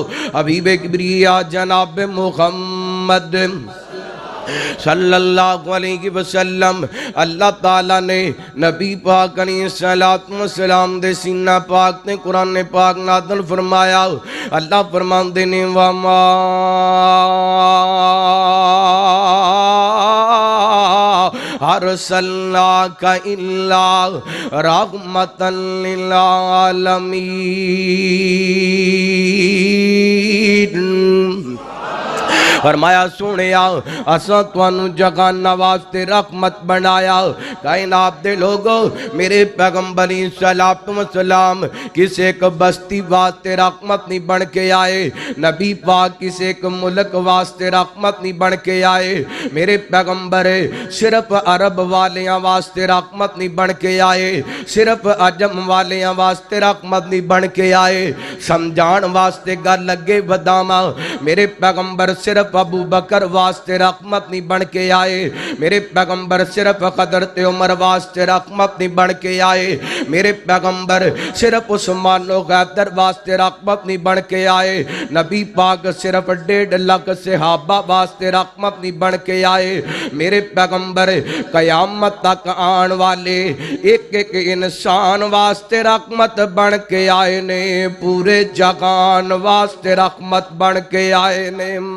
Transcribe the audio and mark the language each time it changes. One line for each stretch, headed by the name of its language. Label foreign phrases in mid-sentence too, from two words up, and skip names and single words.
Punjabi: حبیب کبریا جناب محمد
Arabic: صلی اللہ علیہ وسلم،
Punjabi: اللہ تعالیٰ نے نبی پاک
Arabic: علیہ السلام
Punjabi: دے سینہ پاک نے قرآن پاک نازل فرمایا۔ اللہ فرماندے نے
Arabic: وَمَا أَرْسَلْنَاكَ إِلَّا رَحْمَةً لِلْعَالَمِينَ۔
Punjabi: فرمایا سونیا اساں توانو جگانہ واسطے رحمت بنایا۔ کائنات دے لوگو میرے پیغمبر
Arabic: صلی وسلام
Punjabi: کسے ایک بستی واسطے رحمت نہیں بن کے آئے، نبی پاک کسے ایک ملک واسطے رحمت نہیں بن کے آئے، میرے پیغمبر صرف عرب والیاں واسطے رحمت نہیں بن کے آئے، صرف عجم والیاں واسطے رحمت نہیں بن کے آئے۔ سمجھان واسطے گل لگے بداما، میرے پیغمبر صرف صرف ابو بکر واسطے رحمت نہیں بن کے آئے، میرے پیغمبر صرف حضرت عمر واسطے رحمت نہیں بن کے آئے، میرے پیغمبر صرف عثمان و حیدر واسطے رحمت نہیں بن کے آئے، نبی پاک صرف 1.5 لاکھ صحابہ واسطے رحمت نہیں بن کے آئے، میرے پیغمبر قیامت تک آن والے ایک ایک انسان واسطے رحمت بن کے آئے نے، پورے جہان واسطے رحمت بن کے آئے نے۔